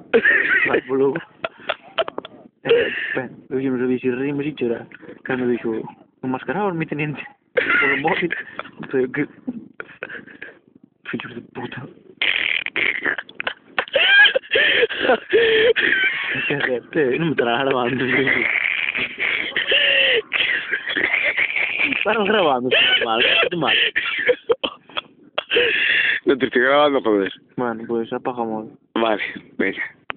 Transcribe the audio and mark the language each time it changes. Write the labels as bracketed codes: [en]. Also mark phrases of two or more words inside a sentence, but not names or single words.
[gl] Vai, por logo. Eu xa non sabia se rirme e chorar. Cando dixo, enmascarados, [es] mi teniente, [gl] polo móvil, non sei o que... Filhos de puta. Non me estarás grabando. Para grabando, mal, mal. [es] No te estoy grabando, joder. Bueno, pues apagamos. Vale, venga.